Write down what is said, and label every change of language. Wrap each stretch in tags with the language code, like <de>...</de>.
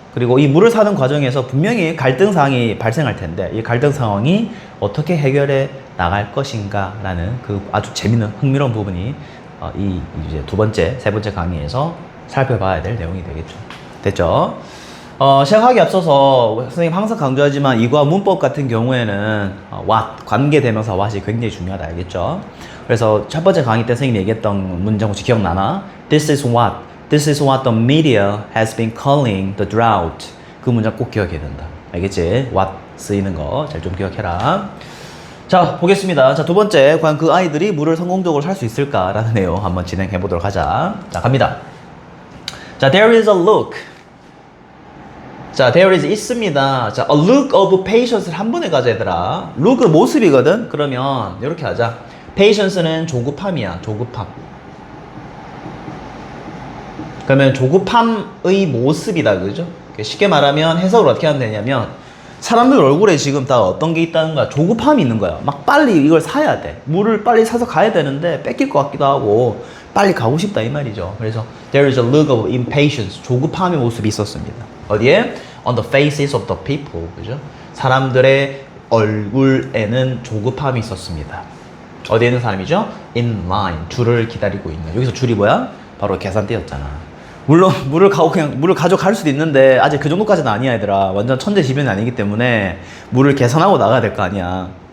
<ko>그리고 이 물을 사는 과정에서 분명히 갈등 상황이 발생할 텐데, 이 갈등 상황이 어떻게 해결해 나갈 것인가라는 그 아주 재밌는 흥미로운 부분이 이제 세 번째 강의에서 살펴봐야 될 내용이 되겠죠. 됐죠? 시작하기 앞서서 선생님 항상 강조하지만 이과 문법 같은 경우에는 what, 관계대명사 what이 굉장히 중요하다, 알겠죠? 그래서 첫 번째 강의 때 선생님이 얘기했던 문장 혹시 기억나나?</ko> <en>This is what the media has been calling the drought.</en> <ko>그 문장 꼭 기억해야 된다, 알겠지? what 쓰이는 거 잘 좀 기억해라. 자, 보겠습니다. 자, 두 번째, 과연 그 아이들이 물을 성공적으로 살 수 있을까라는 내용 한번 진행해 보도록 하자.</ko> <en>자, 갑니다. 자, there is a look.</en> <ko>자,</ko> <en>there is</en> <ko>있습니다. 자,</ko> <en>a look of patience</en> <ko>를 한 번에 가져, 얘들아. look은 모습이거든? 그러면 이렇게 하자. patience는 조급함이야, 조급함. 그러면 조급함의 모습이다, 그죠? 쉽게 말하면 해석을 어떻게 하면 되냐면, 사람들 얼굴에 지금 다 어떤 게 있다는 거야? 조급함이 있는 거야. 막 빨리 이걸 사야 돼. 물을 빨리 사서 가야 되는데 뺏길 것 같기도 하고 빨리 가고 싶다, 이 말이죠.</ko> <en>그래서 there is a look of impatience,</en> <ko>조급함의 모습이 있었습니다. 어디에?</ko> <en>On the faces of the people,</en> <ko>그죠? 사람들의 얼굴에는 조급함이 있었습니다. 어디에 있는 사람이죠?</ko> <en>In line,</en> <ko>줄을 기다리고 있는. 여기서 줄이 뭐야? 바로 계산대였잖아. 물론 물을 가져갈 수도 있는데 아직 그 정도까지는 아니야, 얘들아. 완전 천재지변이 아니기 때문에 물을 계산하고 나가야 될 거 아니야.</ko>